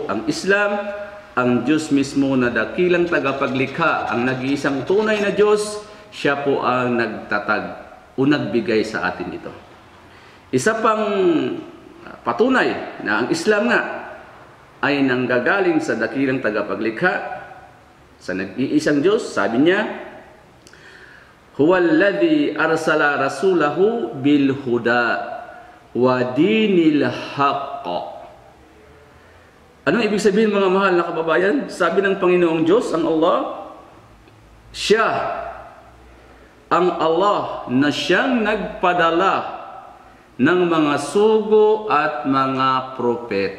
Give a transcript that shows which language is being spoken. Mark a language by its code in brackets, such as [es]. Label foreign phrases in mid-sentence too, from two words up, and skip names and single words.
[tl] Ang Islam, ang Diyos mismo na dakilang tagapaglikha, ang nag-iisang tunay na Diyos, siya po ang nagtatag o nagbigay sa atin ito. Isa pang patunay na ang Islam nga ay nanggagaling sa dakilang tagapaglikha, sa nag-iisang Diyos. Sabi niya, [ar] هو الذي أرسل رسوله بالهدى ودين الحق. [tl] Ano ibig sabihin mga mahal na kababayan? Sabi ng Panginoong Diyos, ang Allah, Siya ang Allah na siyang nagpadala ng mga sugo at mga propeta.